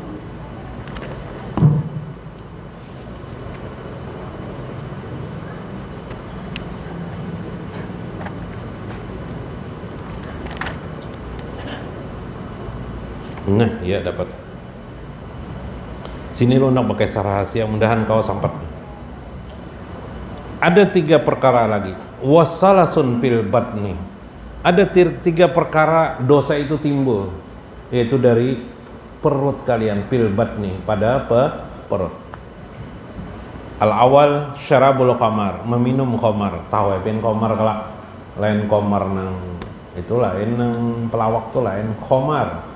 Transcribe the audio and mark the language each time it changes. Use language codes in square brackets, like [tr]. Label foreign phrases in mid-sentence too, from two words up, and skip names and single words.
[id] Nah, iya dapat. Sini lu nak pakai rahasia, mudahan kau sampai. Ada 3 perkara lagi. [ar] Wasalasun fil batni. [id] Ada 3 perkara dosa itu timbul, yaitu dari perut kalian, [ar] fil batni, [id] pada perut. [ar] Al-awal syarabul khamar, [id] meminum khamar. Tahu ya, khamar kelak. [bjn] Lain khamar nang itu lain nang pelawak tuh lain khamar.